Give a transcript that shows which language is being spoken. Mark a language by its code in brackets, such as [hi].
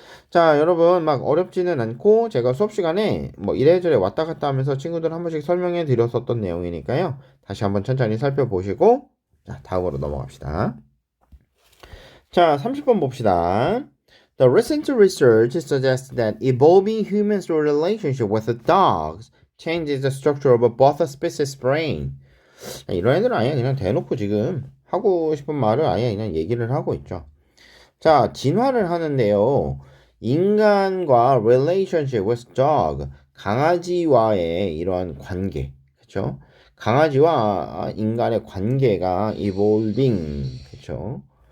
[ko] 자, 여러분 막 어렵지는 않고 제가 수업 시간에 뭐 이래저래 왔다 갔다 하면서 친구들 한 번씩 설명해 드렸었던 내용이니까요. 다시 한번 천천히 살펴보시고 자, 다음으로 넘어갑시다. 자, 30번 봅시다. [en] The recent research suggests that evolving humans' relationship with the dogs changes the structure of both species' brain. [ko] 이런 애들은 아예 그냥 대놓고 지금 하고 싶은 말을 아예 그냥 얘기를 하고 있죠. 자, 진화를 하는데요. 인간과 [en] relationship with dog, [ko] 강아지와의 이러한 관계, 그쵸? 강아지와 인간의 관계가 evolving, 그쵸?